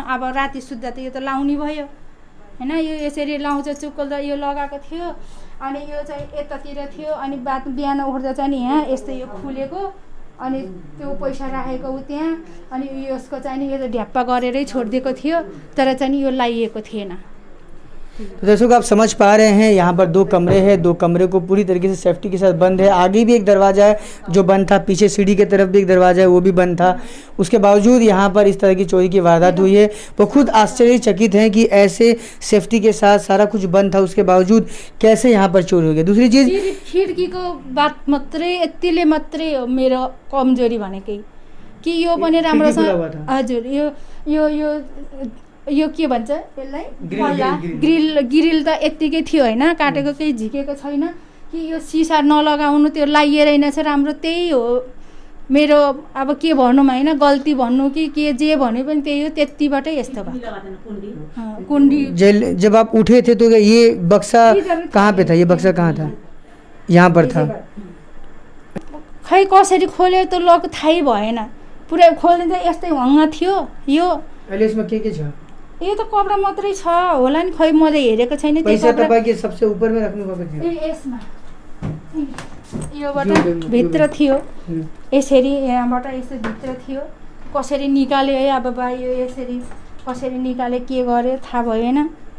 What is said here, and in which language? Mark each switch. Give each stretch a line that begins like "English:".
Nepali: अब राति सुत्दा त यो त लाउने भयो होइन, यो यसरी लाउँछ चुक्कल त यो लगाएको थियो अनि यो चाहिँ यतातिर थियो अनि बिहान उठ्दा चाहिँ नि यहाँ यस्तै यो खुलेको अनि त्यो पैसा राखेको त्यहाँ अनि यसको चाहिँ नि यो त ढ्याप्पा गरेरै छोडिदिएको थियो तर चाहिँ नि यो लाइएको थिएन।
Hindi: तो दर्शकों आप समझ पा रहे हैं यहाँ पर 2 कमरे हैं, 2 कमरे को पूरी तरीके से सेफ्टी के साथ बंद है। आगे भी एक दरवाज़ा है जो बंद था, पीछे सीढ़ी की तरफ भी एक दरवाज़ा है वो भी बंद था। उसके बावजूद यहाँ पर इस तरह की चोरी की वारदात हुई है। वो खुद आश्चर्यचकित हैं कि ऐसे सेफ्टी के साथ सारा कुछ बंद था उसके बावजूद कैसे यहाँ पर चोरी हो गया। दूसरी चीज़
Nepali: खिड्कीको बात मात्रै यतिले मात्रै हो मेरो कमजोरी भनेकै कि यो पनि राम्रोसँग हजुर यो के भन्छ यसलाई ग्रिल त यत्तिकै थियो होइन, काटेको केही झिकेको छैन कि यो सिसा नलगाउनु त्यो लाइएर रहेछ राम्रो। त्यही हो मेरो अब के भनौँ होइन, गल्ती भन्नु कि के जे भने पनि त्यही हो, त्यतिबाटै यस्तो भयो। कुण्डी
Hindi: जब आप उठे थे तो ये बक्सा कहाँ पे था? ये बक्सा कहाँ था? यहाँ पर था।
Nepali: खै कसरी खोल्यो त लक थाहै भएन, पुरै खोल्दा यस्तै हङ्गा थियो। यो अहिले यसमा के छ? यो त कपडा मात्रै छ होला नि, खै मैले हेरेको छैन। पैसा तपाईको
Hindi: सबसे ऊपर में
Nepali: राख्नु भएको थियो? यसमा योबाट भित्र थियो, यसरी यहाँबाट यसरी भित्र थियो, कसरी निकाल्यो है अब बा यो यसरी कसरी निकाले के गर्यो थाहा भएन।